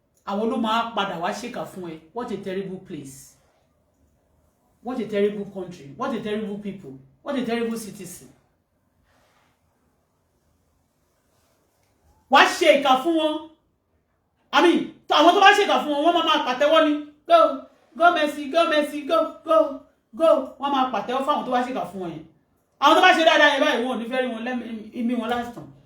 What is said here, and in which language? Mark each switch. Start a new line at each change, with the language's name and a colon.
Yoruba: Àwọn ló máa padà wá ṣèkà fún ẹ.
English: What a terrible place. What a terrible country. What a terrible people. What a terrible citizen.
Yoruba: Wá ṣe ìkà fún wọn.
English: I mean,
Yoruba: àwọn tó bá ṣe ìkà fún wọn, wọ́n máa pàtẹ́wọ́ ni.
English: Go, go Messi, go Messi, go, go, go.
Yoruba: Wọ́n máa pàtẹ́wọ́ fún àwọn tó bá ṣe ìkà fún wọn yẹn. Àwọn tó bá ṣe dáadáa yẹn báyìí wọn ò ní fẹ́ rí wọn lẹ́mí wọn
English: last time.